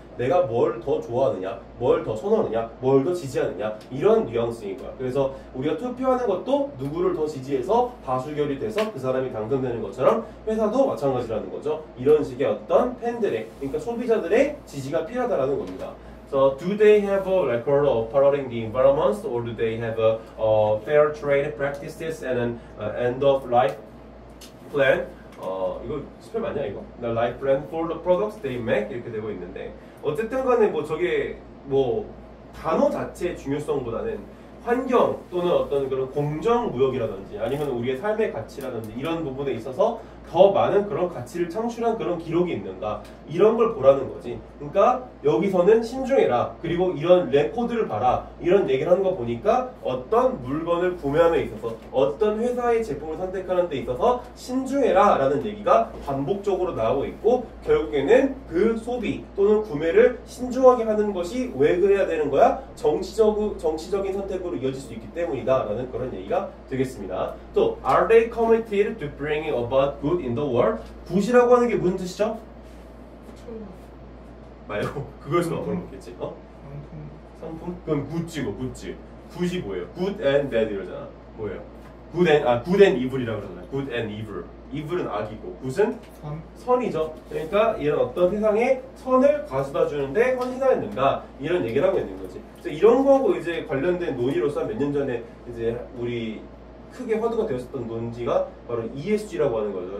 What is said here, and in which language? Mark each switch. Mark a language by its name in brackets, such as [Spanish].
[Korean] 내가 뭘 더 좋아하느냐, 뭘 더 선호하느냐, 뭘 더 지지하느냐 이런 뉘앙스인 거야. 그래서 우리가 투표하는 것도 누구를 더 지지해서 다수결이 돼서 그 사람이 당선되는 것처럼 회사도 마찬가지라는 거죠. 이런 식의 어떤 팬들의, 그러니까 소비자들의 지지가 필요하다라는 겁니다. [English] So do they have a record of protecting the environment, or do they have a fair trade practices and an end of life plan? [Korean] 이거 스펠 맞냐 이거? [English] The life plan for the products they make [Korean] 이렇게 되고 있는데, 어쨌든 간에 뭐 저게 뭐 단어 자체의 중요성보다는 환경 또는 어떤 그런 공정무역이라든지 아니면 우리의 삶의 가치라든지 이런 부분에 있어서 더 많은 그런 가치를 창출한 그런 기록이 있는가 이런 걸 보라는 거지. 그러니까 여기서는 신중해라, 그리고 이런 레코드를 봐라 이런 얘기를 하는 거 보니까 어떤 물건을 구매함에 있어서 어떤 회사의 제품을 선택하는 데 있어서 신중해라 라는 얘기가 반복적으로 나오고 있고, 결국에는 그 소비 또는 구매를 신중하게 하는 것이 왜 그래야 되는 거야? 정치적인 선택으로 이어질 수 있기 때문이다 라는 그런 얘기가 되겠습니다. 또 [English] Are they committed to bringing about good in the world? [Korean] 굿이라고 하는 게 무슨 뜻이죠? 말고 그걸 수는 없겠지. 상품? 그건 굿즈고 굿즈. 굿이 뭐예요? [English] good and bad [Korean] 이러잖아. 뭐예요? [English] good and evil이라고 [Korean] 그러잖아요. [English] good and evil. [Korean] evil은 악이고 good은 선이죠. 그러니까 이런 어떤 세상에 선을 가져다 주는데 헌신하였는가 이런 얘기를 하고 있는 거지. 그래서 이런 거하고 이제 관련된 논의로서 몇 년 전에 이제 우리 크게 화두가 되었었던 논지가 바로 ESG라고 하는 거죠.